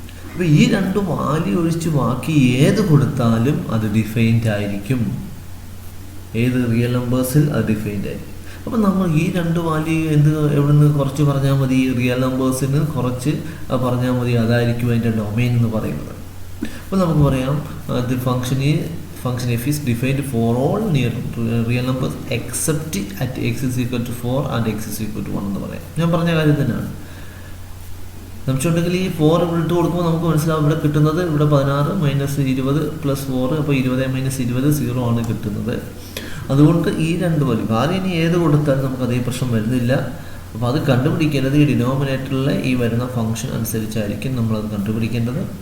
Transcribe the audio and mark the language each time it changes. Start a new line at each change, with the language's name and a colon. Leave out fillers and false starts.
Malayalam: അപ്പോൾ ഈ രണ്ട് വാല്യൂ ഒഴിച്ച് ബാക്കി ഏത് കൊടുത്താലും അത് ഡിഫൈൻഡ് ആയിരിക്കും. ഏത് റിയൽ നമ്പേഴ്സിൽ അത് ഡിഫൈൻഡ് ആയിരിക്കും. അപ്പോൾ നമ്മൾ ഈ രണ്ട് വാല്യൂ എവിടെ നിന്ന് കുറച്ച് പറഞ്ഞാൽ മതി, റിയൽ നമ്പേഴ്സിന് കുറച്ച് പറഞ്ഞാൽ മതി, അതായിരിക്കും അതിൻ്റെ ഡൊമൈൻ എന്ന് പറയുന്നത്. അപ്പോൾ നമുക്ക് പറയാം
English: the function f is defined for all real numbers except at x is equal to 4 and x is equal to 1
Malayalam: എന്ന് പറയാം. ഞാൻ പറഞ്ഞ കാര്യം തന്നെയാണ്. നമുക്കുണ്ടെങ്കിൽ ഈ 4 ഇവിടെ ഇട്ട് കൊടുക്കുമ്പോൾ നമുക്ക് മനസ്സിലാവും ഇവിടെ കിട്ടുന്നത് ഇവിടെ 16 - 20 + 4, അപ്പോൾ 20 - 20 0 ആണ് കിട്ടുന്നത്. അതുകൊണ്ട് ഈ രണ്ട് വാല്യൂ ഇനി ഏത് കൊടുത്താലും നമുക്ക് അതേ പ്രശ്നം വരുന്നില്ല. അപ്പോൾ അത് കണ്ടുപിടിക്കേണ്ടത് ഈ ഡിനോമിനേറ്ററിലെ ഈ വരുന്ന ഫംഗ്ഷൻ അനുസരിച്ചായിരിക്കും നമ്മളത് കണ്ടുപിടിക്കേണ്ടത്.